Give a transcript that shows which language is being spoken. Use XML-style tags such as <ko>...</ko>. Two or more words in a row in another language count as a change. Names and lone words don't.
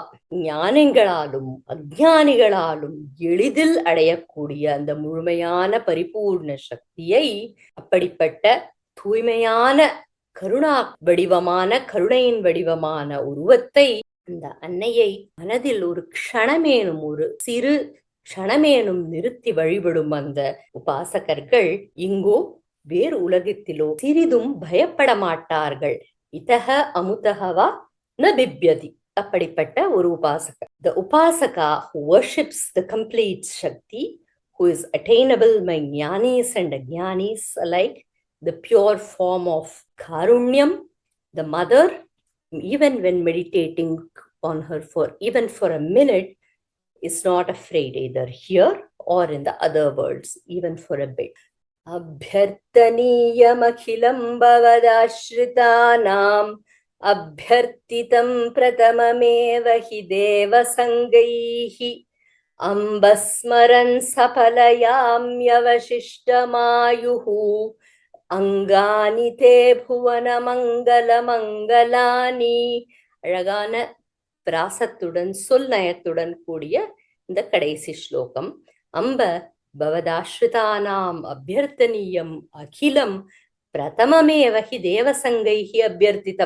<ta>ஞானிகளாலும் அஜ்ஞானிகளாலும் எளிதில் அடையக்கூடிய அந்த முழுமையான பரிபூர்ண சக்தியை, அப்படிப்பட்ட தூய்மையான கருணா வடிவமான கருணையின் வடிவமான உருவத்தை, அந்த அன்னையை மனதில் ஒரு சிறு க்ஷணமேனும் நிறுத்தி வழிபடும் அந்த உபாசகர்கள் இங்கோ வேறு உலகத்திலோ சிறிதும் பயப்பட மாட்டார்கள்.</ta> <sa>इह अमुत्र वा न बिभ्यति.</sa> <ta>அப்படிப்பட்ட ஒரு உபாசகர்.</ta> <en>The upasaka who worships the complete Shakti, who is attainable by jnanis and ajnanis alike, the pure form of Karunyam, the mother, even when meditating on her even for a minute, is not afraid either here or in the other worlds, even for a bit.</en> <sa>अभ्यर्थनीयम् अखिलम् भवदाश्रितानाम् अभ्यर्थितम् प्रथममेव हि देव सङ्घैः अम्बस्मरन् सफलयाम्यवशिष्टमायुः अङ्गानि ते भुवन मङ्गल मङ्गलानि.</sa> <ta>அழகான பிராசத்துடன் சொல் நயத்துடன் கூடிய இந்த கடைசி ஸ்லோகம்.</ta> <sa>अम्ब भवदाश्रितानाम् अभ्यर्थनीयम् अखिलम् प्रथममेव हि देवसङ्घैः अभ्यर्थितम्.</sa>